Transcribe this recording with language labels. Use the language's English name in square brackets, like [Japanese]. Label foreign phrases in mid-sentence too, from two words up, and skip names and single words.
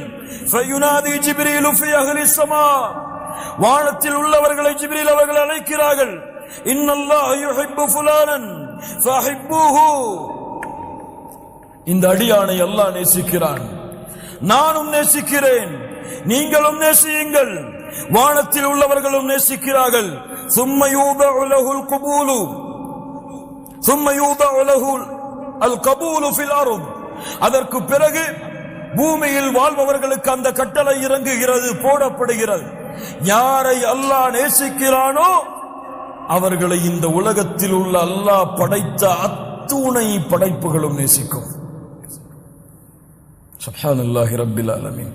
[Arabic] فينادي جبريل في أهل السماء, [Tamil] வானத்தில் உள்ளவர்களை ஜிப்ரீல் அவர்கள் அழைக்கிறார்கள். [Arabic] إن الله يحب فلانا فأحبوه, [Tamil] இந்த அடியானை அல்லாஹ் நேசிக்கிறான், நானும் நேசிக்கிறேன், நீங்களும் நேசியுங்கள். வானத்தில் உள்ளவர்களும் நேசிக்கிறார்கள். [Arabic] ثم يوضع له القبول ثم يوضع له القبول في الارض, [Tamil] அதற்கு பிறகு பூமியில் வாழ்பவர்களுக்கு அந்த கட்டளை இறங்குகிறது, போடப்படுகிறது. யாரை அல்லாஹ் நேசிக்கிறானோ அவர்களை இந்த உலகத்தில் உள்ள அல்லாஹ் படைத்த அத்துணை படைப்புகளும் நேசிக்கும். [Arabic] سبحان الله رب العالمين.